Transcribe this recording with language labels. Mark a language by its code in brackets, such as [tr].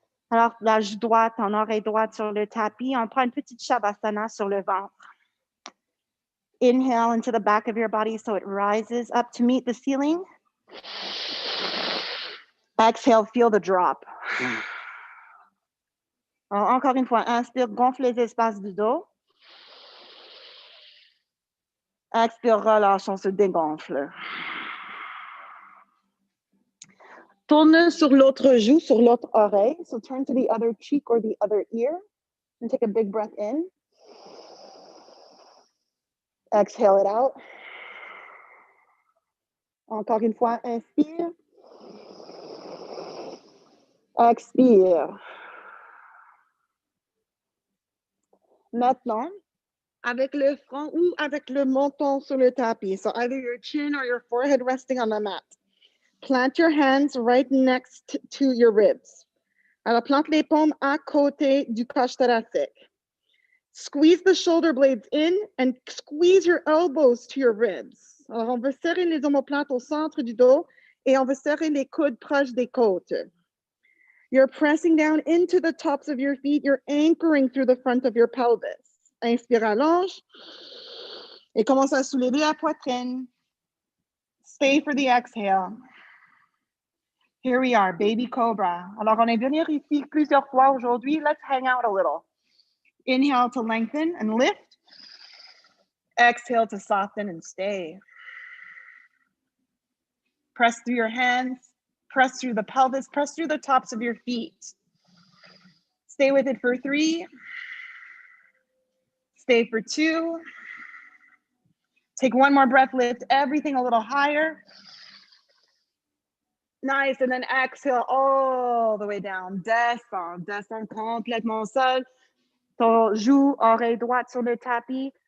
[fr] Alors, la joue droite en oreille droite sur le tapis. On prend une petite shavasana sur le ventre. [en] Inhale into the back of your body so it rises up to meet the ceiling. Exhale, feel the drop. [fr] Alors, encore une fois, inspire, gonfle les espaces du dos. Expire, relâche, on se dégonfle. Tourne sur l'autre joue, sur l'autre oreille. [en] So turn to the other cheek or the other ear and take a big breath in. Exhale it out. [fr] Encore une fois, inspire. Expire. Maintenant, avec le front ou avec le menton sur le tapis. [en] So either your chin or your forehead resting on the mat. Plant your hands right next to your ribs. [fr] Alors, plante les paumes à côté du coche thoracique. [en] Squeeze the shoulder blades in and squeeze your elbows to your ribs. [fr] Alors, on veut serrer les omoplates au centre du dos et on veut serrer les coudes proches des côtes. [en] You're pressing down into the tops of your feet. You're anchoring through the front of your pelvis. [fr] Inspire, allonge. Et commence à soulever la poitrine. [en] Stay for the exhale. Here we are, baby cobra. [fr] Alors, on est venu ici plusieurs fois aujourd'hui. [en] Let's hang out a little. Inhale to lengthen and lift. Exhale to soften and stay. Press through your hands. Press through the pelvis. Press through the tops of your feet. Stay with it for 3. Stay for 2. Take one more breath. Lift everything a little higher. Nice. And then exhale all the way down. [fr] Descends. Descends complètement au sol. Ton joue, oreille droite sur le tapis.